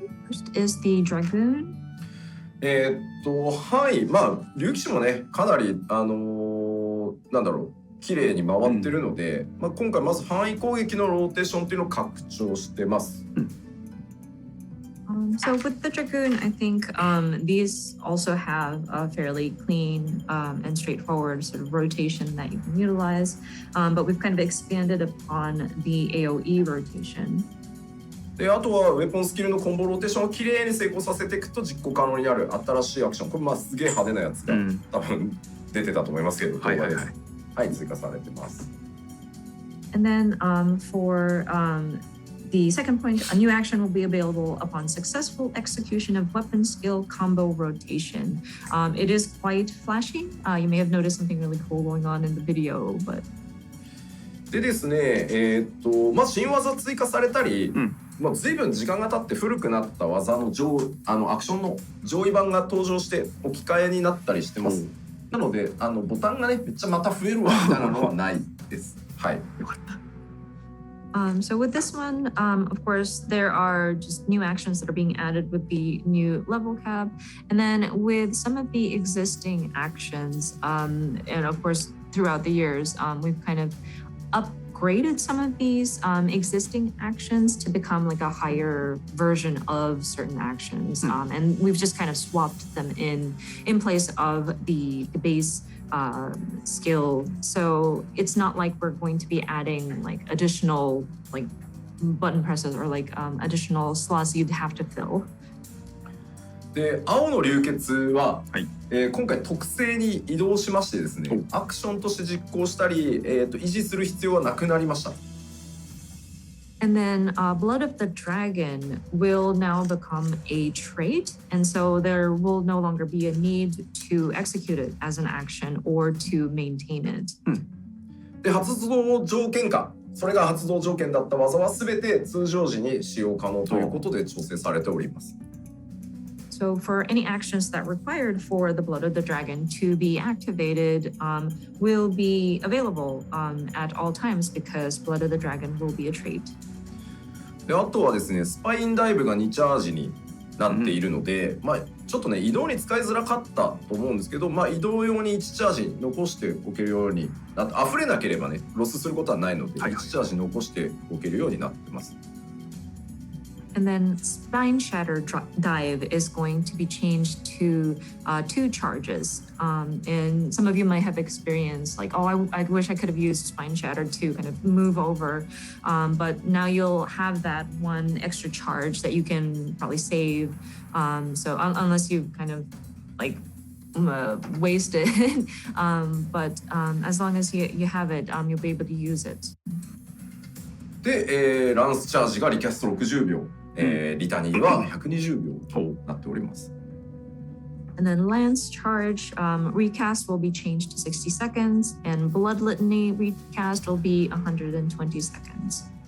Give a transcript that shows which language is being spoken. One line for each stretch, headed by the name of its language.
English: First is the Dragoon.
Japanese: はい、まあ竜騎士もね、かなりなんだろう。綺麗に回ってるので、まあ、今回まず範囲攻撃のローテーションっていうのを拡張してます。
English: So with the Dragoon, I think these also have a fairly clean and straightforward sort of rotation that you can utilize, but we've kind of expanded upon the AOE rotation.
Japanese: であとはウェポンスキルのコンボローテーションをきれいに成功させていくと実行可能になる新しいアクション、これまあすげえ派手なやつが、多分出てたと思いますけど、はいはいはい。はい、追加されてます。
English: And then for the second point, a new action will be available upon successful execution of weapon skill combo rotation. It is quite flashy. You may have noticed something really cool going on in the video, but
Japanese: でですね、まあ新技追加されたり、まあ随分時間が経って古くなった技のアクションの上位版が登場して置き換えになったりしてます。なのでボタンがねめっちゃまた増えるわみたいなのはないです。はい。よかった。
English: So with this one, of course, there are just new actions that are being added with the new level cap, and then with some of the existing actions, and of course throughout the years, we've kind of upgraded some of these existing actions to become like a higher version of certain actions, and we've just kind of swapped them in place of the base skill. So it's not like we're going to be adding like additional like button presses or like additional slots you'd have to fill.
Japanese: で青の流血は、今回特性に移動しましてですね、アクションとして実行したり、維持する必要はなくなりました。
English: And then Blood of the Dragon will now become a trait, and so there will no longer be a need to execute it as an action or to maintain it.
Japanese: で発動条件下、それが発動条件だった技はすべて通常時に使用可能ということで調整されております。
English: So for any actions that required for the Blood of the Dragon to be activated will be available at all times because Blood of the Dragon will be a trait.
Japanese: であとはですね、スパインダイブが2チャージになっているので、まあちょっとね移動に使いづらかったと思うんですけど、まあ移動用に1チャージ残しておけるようになって、溢れなければねロスすることはないので、1チャージ残しておけるようになってます。
English: And then Spine Shatter Dive is going to be changed to 2 charges. And some of you might have experienced like, oh, I wish I could have used Spine Shatter to kind of move over. But now you'll have that 1 extra charge that you can probably save. So unless you kind of like waste it. But as long as you have it, you'll be able to use it.
Japanese: で、ランスチャージがリキャスト60秒。リタニーは120秒となっております。
English: And then Lance Charge recast will be changed to 60 seconds, and Blood Litany recast will be 120 seconds.